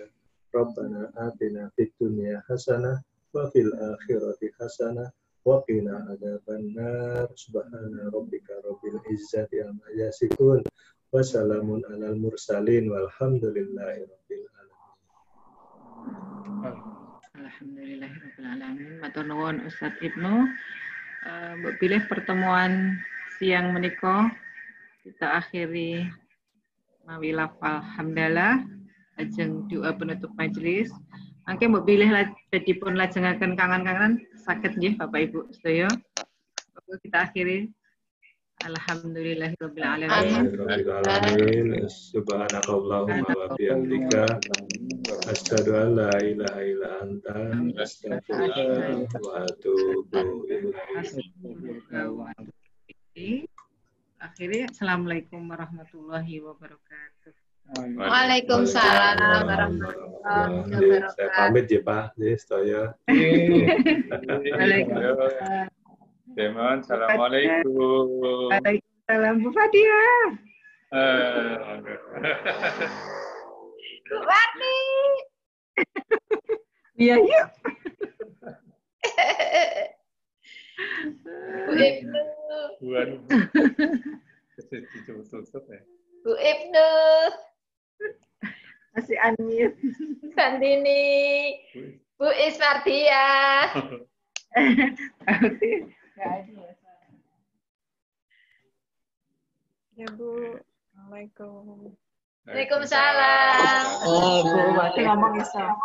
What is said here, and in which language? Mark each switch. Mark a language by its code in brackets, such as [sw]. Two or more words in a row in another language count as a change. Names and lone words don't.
[ar] ربنا آتنا في الدنيا حسنة وفي الآخرة حسنة وقنا عذاب النار. سبحان ربك رب العزة عما يصفون وسلام على المرسلين والحمد لله رب العالمين. الحمد لله رب العالمين. [jv] Matur nuwun Ustaz Ibnu. Mbok pilih [id] pertemuan siang [jv] menika [id] kita akhiri [jv] mawi lafal hamdalah ajeng [id] doa penutup majelis. [jv] Mangke mbok bilih dipun lajengaken kangen-kangen saged nggih Bapak Ibu sedaya. [id] Kita akhiri alhamdulillahirabbil [ar] alamin. سبحانك اللهم وبحمدك أشهد أن لا إله إلا أنت أستغفرك وأتوب إليك. Akhirnya السلام عليكم ورحمة الله وبركاته. وعليكم السلام ورحمة الله وبركاته. [id] Saya pamit ya Pak, saya. Waalaikumsalam. Teman, assalamualaikum. Waalaikumsalam Bu Fadia. Bu Wati. Iya yuk. Bu Ibnu. Bu Ibnu. Masih unmute. Sandini. Bu Ismardia. Ya Bu. Assalamualaikum. Waalaikumsalam. [jv] Bu Wati ngomong iso.